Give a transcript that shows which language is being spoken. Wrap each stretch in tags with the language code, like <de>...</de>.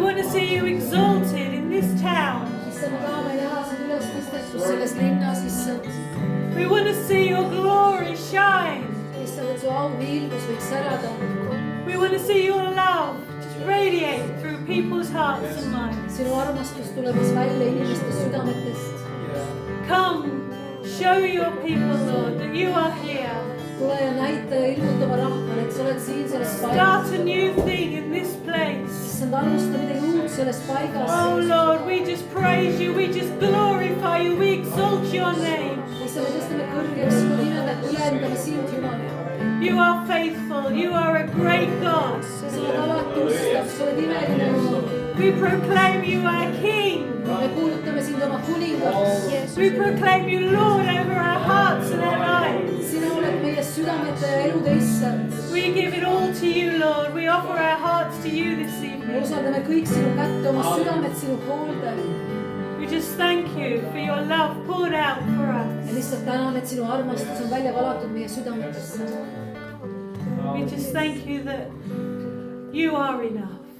<en>see you exalted in this town.</en> <et>issand, me tahame näha sind üles tõstetud selles linnas, issand.</et> <en>We want to see your glory shine.</en> <et>issand, et su auviilgus võiks särada.</et> <en>We want to see your love just radiate through people's hearts and minds.</en> <et>sinu armastus tulemas välja inimeste südametest.</et> <en>Come, show your people, Lord, that you are here.</en> <et>tule ja näita ja ilmuta oma rahvale, et sa oled siin selles</et> <en>Start</en> <et>paigas.</et> <en>a new thing in this place.</en> <et>issand, alusta midagi uut selles paigas.</et> <en>Oh Lord, we just praise you, we just glorify you, we exalt your name.</en> <et>issand, me tõstame kõrgeks sinu nime, me ülendame sind, Jumal.</et> <en>You are faithful, you are a great God.</en> <et>sa oled alati ustav, sa oled imeline Jumal.</et> <en>We proclaim you our King.</en> <et>me kuulutame sind oma kuningaks.</et> <en>We proclaim you Lord over our hearts and our lives.</en> <et>sina oled meie südamete ja elude issand.</et> <en>We give it all to you, Lord. We offer our hearts to you this</en> <et>me</et> <en>evening.</en> <et>usaldame kõik sinu kätte, oma südamed sinu hoolde.</et> <en>We just thank you for your love poured out for</en> <et>ja</et> <en>us.</en> <et>lihtsalt täname, et sinu armastus on välja valatud meie südametesse.</et> <en>We just thank you that you are enough.</en>